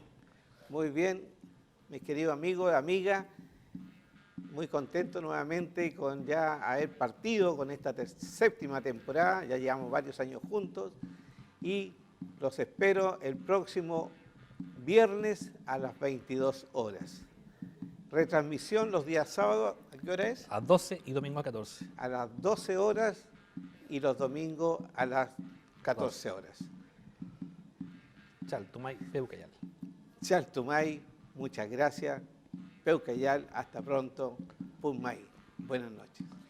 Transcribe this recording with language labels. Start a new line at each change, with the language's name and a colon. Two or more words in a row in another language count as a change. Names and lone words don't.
Spanish: Muy bien, mis queridos amigos, amigas, muy contento nuevamente con ya haber partido con esta séptima temporada, ya llevamos varios años juntos, y los espero el próximo viernes a las 22 horas. Retransmisión los días sábados, ¿a qué hora es? A 12 y domingo a 14. A las 12 horas y los domingos a las 14 horas.
Mapuche: Chaltumay, Peucayal. Chaltumay,
Spanish: muchas gracias. Peucayal, hasta pronto. Pumay, buenas noches.